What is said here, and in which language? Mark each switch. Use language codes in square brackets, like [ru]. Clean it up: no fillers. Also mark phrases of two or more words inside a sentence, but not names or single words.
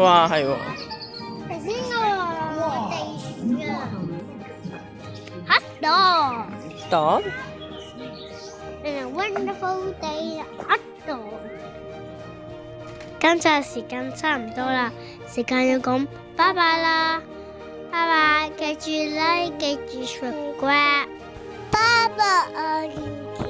[yue] 哇，係喎，頭先個地鼠啊，黑到。得。 [en] In a wonderful day， [yue] 黑到。今集時間差唔多啦，時間要講拜拜啦，拜拜，記住 like，記住 subscribe，拜拜。